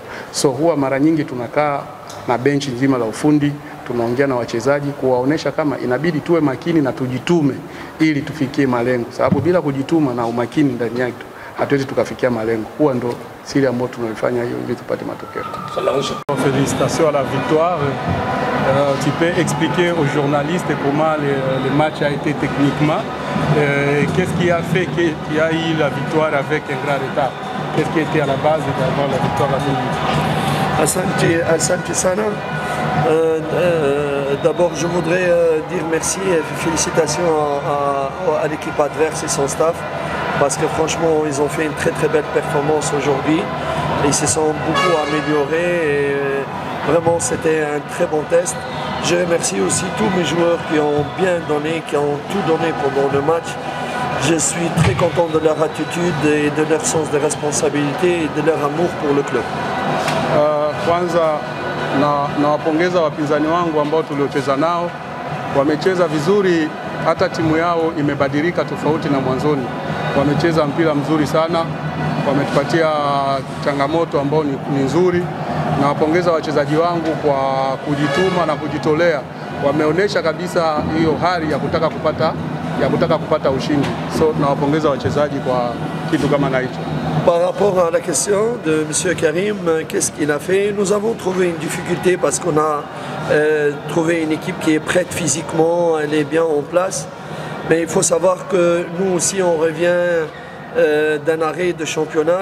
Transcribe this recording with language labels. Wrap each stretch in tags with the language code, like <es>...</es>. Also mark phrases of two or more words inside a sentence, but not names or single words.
<sw>So huwa mara nyingi tunakaa na benchi nzima la ufundi, tunaongea na wachezaji kuwaonesha kama inabidi tuwe makini na tujitume ili tufikie malengo, sababu bila kujituma na umakini ndani yake hatuwezi tukafikia malengo. Huwa ndo siri ambayo tunalifanya hiyo ili tupate matokeo.</sw> <fr>Félicitations à la victoire. Tu peux expliquer aux journalistes comment le match a été techniquement. Qu'est-ce qui a fait qu'il y a eu la victoire avec un grand retard? Qu'est-ce qui était à la base d'avoir la victoire à Toulouse?</fr> <sw>Asante sana.</sw> <fr>D'abord, je voudrais dire merci et félicitations à l'équipe adverse et son staff, parce que franchement, ils ont fait une très très belle performance aujourd'hui. Ils se sont beaucoup améliorés et vraiment c'était un très bon test. Je remercie aussi tous mes joueurs qui ont bien donné, qui ont tout donné pendant le match. Je suis très content de leur attitude et de leur sens de responsabilité et de leur amour pour le club.</fr> <sw>Kwanza nawapongeza wapinzani wangu ambao tuliocheza nao, wamecheza vizuri, hata timu yao imebadilika tofauti na mwanzoni. Wamecheza mpira mzuri sana, wametupatia changamoto ambao ni nzuri. Nawapongeza wachezaji wangu kwa kujituma na kujitolea, wameonyesha kabisa hiyo hali ya kutaka kupata ushindi. So nawapongeza wachezaji kwa kitu kama na hicho.</sw> <fr>Par rapport à la question de M. Karim, qu'est-ce qu'il a fait? Nous avons trouvé une difficulté parce qu'on a trouvé une équipe qui est prête physiquement, elle est bien en place. Mais il faut savoir que nous aussi on revient d'un arrêt de championnat.</fr>